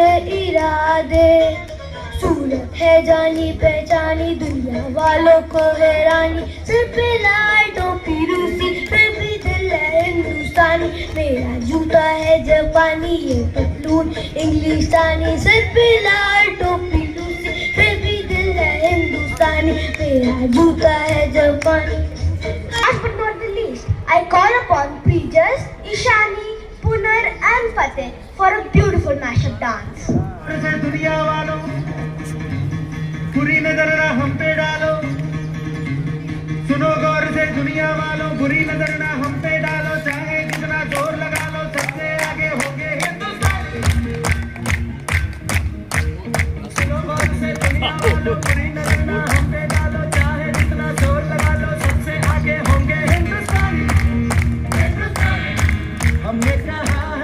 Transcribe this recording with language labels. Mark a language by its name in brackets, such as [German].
[Hindi] इरादे सूरत है जानी पहचानी दुनिया वालों को हैरानी सिर पे लाल टोपी रूसी फिर भी दिल है हिंदुस्तानी मेरा जूता है जापानी ये पतलून इंग्लिस्तानी सिर पे लाल टोपी रूसी फिर भी दिल है हिंदुस्तानी मेरा जूता है जापानी [English] Last but not the least, I call upon Prejas, Ishani, Punar and Fateh for a beautiful mashup dance. [Hindi] दुनिया वालों बुरी नजर ना हम पे डालो सुनो गौर से दुनिया वालों बुरी नजर ना हम पे डालो चाहे जितना जोर लगा लो सबसे आगे होंगे हिंदुस्तानी सुनो गौर से दुनिया वालों बुरी नजर ना हम पे डालो चाहे जितना जोर लगा लो सबसे आगे होंगे हिंदुस्तानी हमने कहा